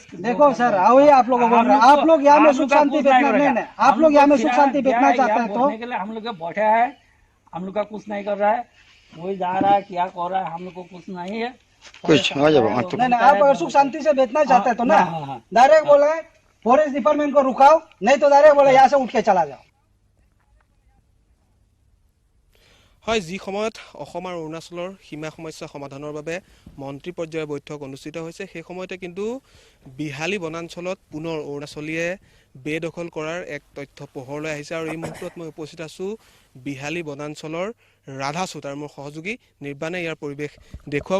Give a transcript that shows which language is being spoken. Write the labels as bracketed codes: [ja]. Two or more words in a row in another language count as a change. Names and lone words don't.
[hi] देखो सर, वही आप लोग बोल रहे हैं, आप लोग यहाँ में सुख शांति बेचना नहीं, आप लोग यहाँ में सुख शांति बेचना चाहते हैं तो हम लोग बैठे है, हम लोग का कुछ नहीं कर रहा है, कोई जा रहा है क्या कर रहा है, हम लोग को कुछ नहीं है कुछ। नहीं, आप अगर सुख शांति से बेचना चाहते हैं तो ना डायरेक्ट बोले [en] forest department [hi] को रुकाओ, नहीं तो डायरेक्ट बोले यहाँ से उठ के चला जाओ। [as] হয়, যি সময়ত অসম আৰু অৰুণাচলৰ সীমা সমস্যা সমাধানৰ বাবে মন্ত্ৰী পৰ্যায়ৰ বৈঠক অনুষ্ঠিত হৈছে, সেই সময়তে কিন্তু বিহালী বনাঞ্চলত পুনৰ অৰুণাচলীয়ে বেদখল কৰাৰ এক তথ্য পোহৰলৈ আহিছে। আৰু এই মুহূৰ্তত মই উপস্থিত আছোঁ বিহালী বনাঞ্চলৰ ৰাধাচুত, আৰু মোৰ সহযোগী নিৰ্বাণে ইয়াৰ পৰিৱেশ দেখুৱাব।